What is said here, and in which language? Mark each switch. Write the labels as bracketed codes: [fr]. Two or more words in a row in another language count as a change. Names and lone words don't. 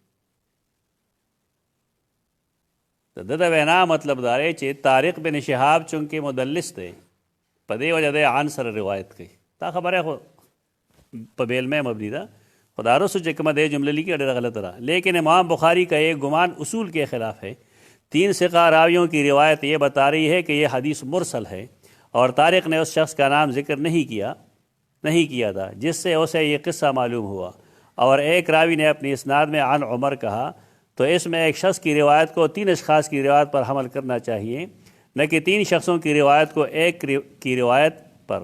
[ps] د ده د وینا مطلب دا دی چې طارق بن شهاب چونکې مدلس دی، په دې وجه دی عن سره روایت کوي. دا خبره خو په بیلمه مبنی ده، خدا رسو چې کومه دې جمله لیکي ډېره غلطه ده. [ur] لیکن امام بخاری کا یہ گمان اصول کے خلاف ہے 3 ثقہ راویوں کی روایت یہ بتا رہی ہے کہ یہ حدیث مرسل ہے اور طارق نے اس شخص کا نام ذکر نہیں کیا تھا جس سے اسے یہ قصہ معلوم ہوا. اور ایک راوی نے اپنی اسناد میں عن عمر کہا، تو اس میں ایک شخص کی روایت کو 3 اشخاص کی روایت پر حمل کرنا چاہیے، نہ کہ 3 شخصوں کی روایت کو ایک کی روایت پر.